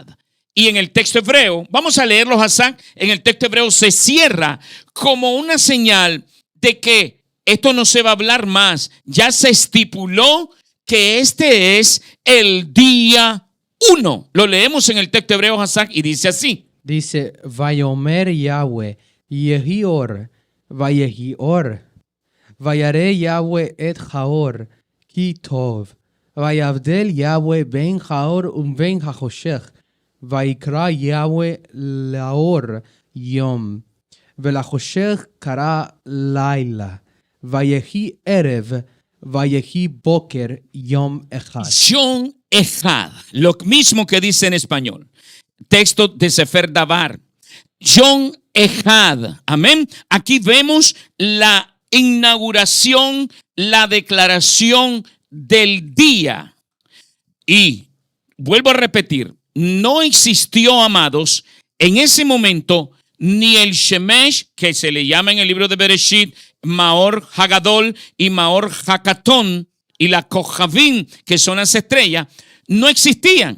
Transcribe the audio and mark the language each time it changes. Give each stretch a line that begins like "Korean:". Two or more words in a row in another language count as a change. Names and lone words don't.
Spanish: Y en el texto hebreo, vamos a leerlo, Hassan, en el texto hebreo se cierra como una señal de que esto no se va a hablar más. Ya se estipuló que este es el día 1. Lo leemos en el texto hebreo, Hassan, y dice así. Dice,
Hebrew: ויאמר יהוה יהי אור ויהי אור וירא יהוה את האור כי טוב ויבדל יהוה בין האור בין החושך ויקרא יהוה לאור יום ולחושך קרא לילה ויהי ערב ויהי בוקר יום אחד. יום אחד,
Spanish: lo mismo que dice en español. Texto de Sefer Dabar.
Hebrew: יום אחד.
Spanish: Amén. Aquí vemos la inauguración, la declaración del día. Y vuelvo a repetir, no existió, amados, en ese momento ni el Shemesh, que se le llama en el libro de Bereshit
Hebrew: מאור הגדול
Spanish: y
Hebrew: מאור הקטן,
Spanish: y la Kojavim, que son las estrellas, no existían.